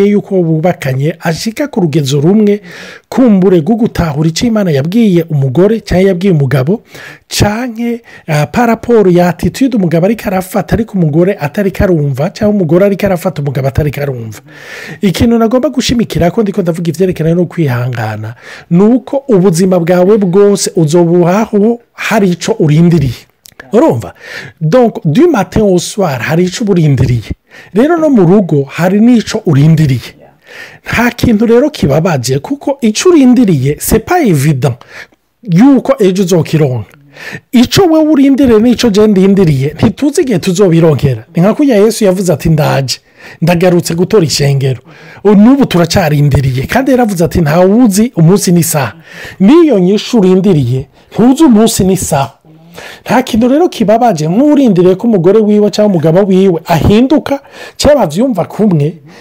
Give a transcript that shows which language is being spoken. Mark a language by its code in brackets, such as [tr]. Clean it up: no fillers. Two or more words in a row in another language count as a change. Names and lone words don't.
[rn] yuko bubakanye ashika ku rugezo rumwe kumbure gugutahura ico Imana yabwiye umugore cyangwa yabwiye umugabo canke paraporo ya attitude umugabo ari karafata ariko umugore atari karumva cyangwa umugore ari karafata umugabo atari karumva ikintu nagomba gushimikira ko ndiko ndavuga ivyerekeranye no kwihangana nuko ubuzima bwawe bwose uzobuhaho hari ico urindiriye urumva [fr] donc du matin au soir [rn] hari ico urindiriye rero no mu rugo hari nico urindiriye nta kintu rero kibabaje kuko ico urindiriye [fr] c'est pas évident [rn] yuko ejo uzokironka ico we urindiriye nico je ndindiriye ntituzi igihe tuzobironkera ni nka kuya Yesu yavuze ati ndaje ndagarutse gutora ishengero n'ubu turacarindiriye kandi yaravuze ati nta wuzi umunsi n'isaha niyo nyishu urindiriye ntuzi umunsi n'isaha nta kintu rero kibabaje nk'urindiriye ko umugore wiwe cyangwa umugabo wiwe ahinduka cyangwa bavyumva kumwe